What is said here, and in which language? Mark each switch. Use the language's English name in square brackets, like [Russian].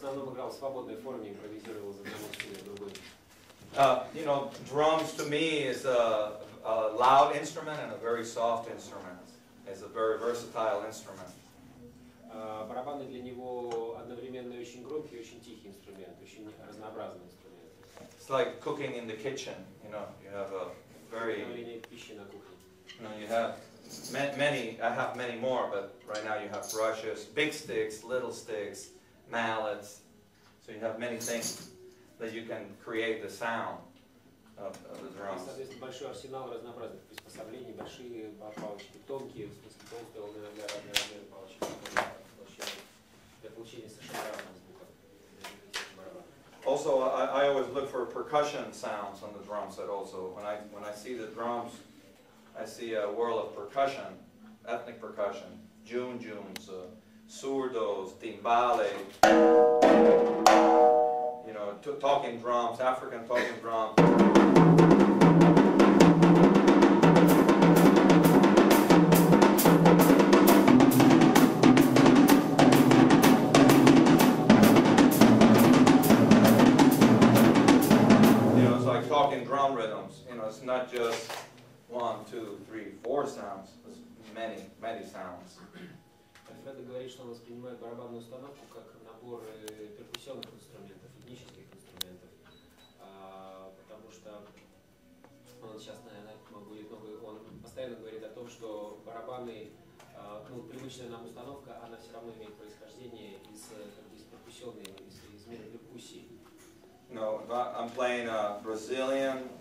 [Russian] играл в свободной форме, импровизировал из одного стиля в другой. [English] You know, drums to me is a loud instrument and a very soft instrument. It's a very versatile instrument. [Russian] Барабаны для него одновременно очень громкий и очень тихий инструмент, очень разнообразный инструмент. [English] It's like cooking in the kitchen. You know, you have a very. You know, you have many. I have many more, but right now you have brushes, big sticks, little sticks, mallets. So you have many things that you can create the sound of the drums. [Russian] Соответственно, большой арсенал разнообразных приспособлений, большие палочки, тонкие, в смысле толстые для разных палочек, для получения совершенно разного звука. [English] Also, I always look for percussion sounds on the drum set. Also, when I see the drums, I see a world of percussion, ethnic percussion, junjuns, surdos, timbale. You know, talking drums, African talking drums. Talking drum rhythms, you know, it's not just 1, 2, 3, 4 sounds, it's many sounds. [Russian] Walfredo говорит, что он воспринимает барабанную установку как набор перкуссионных инструментов, этнических инструментов, потому что он сейчас, наверное, он постоянно говорит о том, что барабаны, ну, привычная нам установка, она все равно имеет происхождение из перкуссионной, из мира перкуссии. [English] No, I'm playing Brazilian.